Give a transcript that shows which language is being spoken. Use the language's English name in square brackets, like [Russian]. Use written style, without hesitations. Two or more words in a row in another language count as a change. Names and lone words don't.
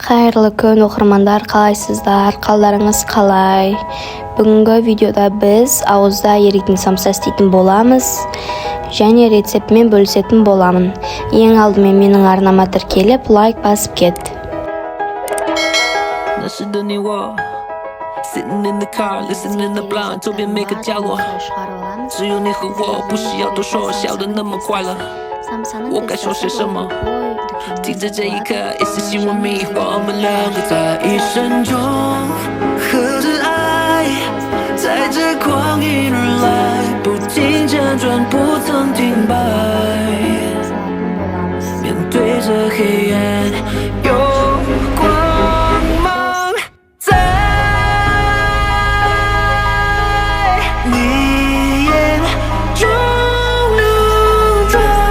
[Kazakh] Қайырлы күн оқырмандар, қалайсыздар? Қалдарыңыз қалай? Бүгінгі видеода біз ауызда еритін самса істейтін боламыз және рецептімен бөлісетін боламын. Ең алдымен менің арнама тіркеліп, лайк басып кет. [English] Sitting in the car, listening to blind， [Chinese] 周边每个角落，只有你和我，不需要多说，笑得那么快乐。我该说些什么？听着这一刻，一丝希望迷惑我们两个在一生中，和着爱，在这光阴而来，不停辗转，不曾停摆，面对着黑暗，有光芒在你眼中流转。